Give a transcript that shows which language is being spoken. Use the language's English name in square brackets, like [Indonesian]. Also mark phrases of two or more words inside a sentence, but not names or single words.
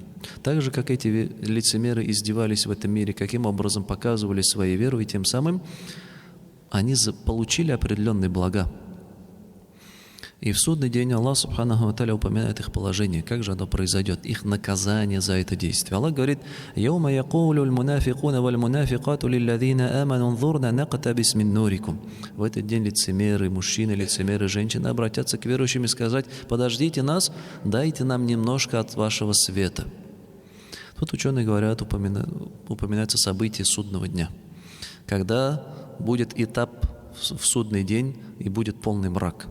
[Russian] Так же, как эти лицемеры издевались в этом мире, каким образом показывали свою веру, и тем самым они получили определенные блага. И в судный день Аллах [Arabic] سبحانه وتعالى [Russian] упоминает их положение, как же оно произойдет, их наказание за это действие. Аллах говорит: [Arabic] «يوم يقول المنافقون والمنافقات للذين آمنوا انظرونا نقتبس من نوركم». [Russian] В этот день лицемеры, мужчины, лицемеры, женщины обратятся к верующим и сказать: «Подождите нас, дайте нам немножко от вашего света». Тут ученые говорят, упоминается событие судного дня, когда будет этап в судный день и будет полный мрак.